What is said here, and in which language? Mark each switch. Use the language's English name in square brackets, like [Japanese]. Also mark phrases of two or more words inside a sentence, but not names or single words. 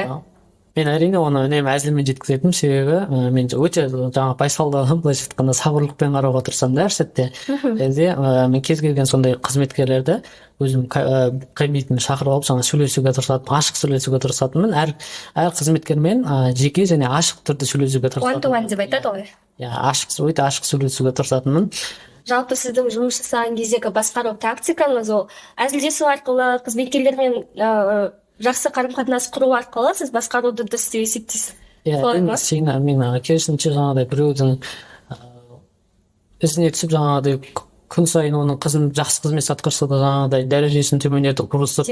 [Kazakh] Мен әрине оны үнемі әзілмен жеткізетінмін, себебі мен өте жаңағы байсалды, былайша айтқанда сабырлықпен қарауға тырысамын әр сәтте. Енді мен кез келген сондай қызметкерлерді өзім кабинетіме шақырып алып жаңа сөйлесуге тырысатынмын, ашық сөйлесуге тырысатынмын. Әр қызметкермен жеке және ашық түрде сөйлесуге тырысатынмын. [English] One-to-one [Kazakh] деп айтады ғой. Иә, өте ашық сөйлесуге тырысатынмын. Жалпы сіздің жұмыс жасаған кездегі басқару тактикаңыз ол әзілдесу арқылы, қызметкерлермен жақсы қарым-қатынас құру арқылы сіз басқаруды дұрыс деп есептейсіз. Иә, мен керісінше жаңағыдай біреудің ізіне түсіп жаңағыдай күн сайын оның жақсы қызмет атқарса да жаңағыдай дәрежесін төмендетіп ұрысып,